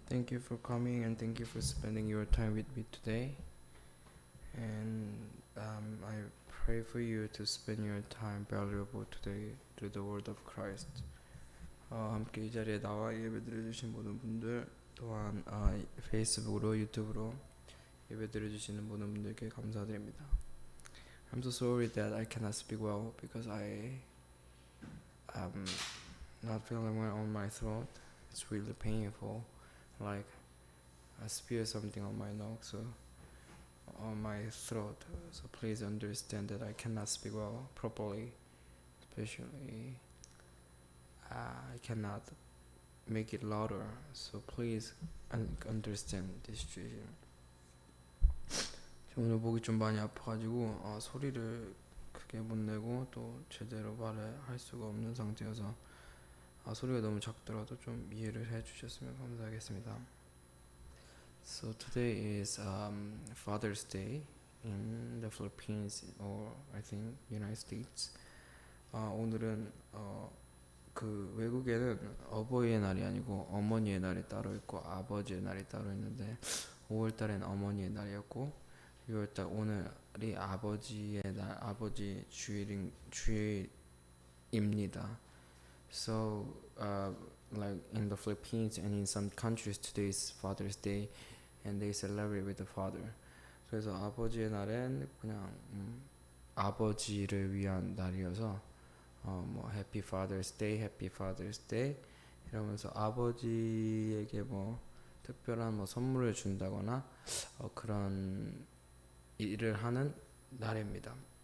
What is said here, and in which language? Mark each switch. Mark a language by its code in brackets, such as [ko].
[en] Thank you for coming and thank you for spending your time with me today. And I pray for you to spend your time valuable today through the word of Christ. [ko] 함께 이 자리에 나와 예배드려주신 모든 분들 또한 페이스북으로 유튜브로 예배드려주시는 모든 분들께 감사드립니다. [en] I'm so sorry that I cannot speak well because I am not feeling well on my throat. It's really painful. Like I spear something on my nose, so on my throat. So please understand that I cannot speak well properly, especially I cannot make it louder. So please understand this situation. [ko] 오늘 목이 좀 많이 아파가지고 소리를 크게 못 내고 또 제대로 말을 할 수가 없는 상태여서 소리가 너무 작더라도 좀 이해를 해주셨으면 감사하겠습니다. [en] So today is Father's Day in the Philippines or I think United States. [ko] 오늘은 그 외국에는 어버이의 날이 아니고 어머니의 날이 따로 있고 아버지의 날이 따로 있는데 5월달엔 어머니의 날이었고 6월달 오늘이 아버지의 날, 아버지 주일입니다. [en] So like in the Philippines and in some countries today is Father's Day and they celebrate with the father. [ko] 그래서 아버지의 날엔 그냥 아버지를 위한 날이어서 뭐 [en] Happy Father's Day, Happy Father's Day [ko] 이러면서 아버지에게 뭐 특별한 뭐 선물을 준다거나 그런 일을 하는 날입니다.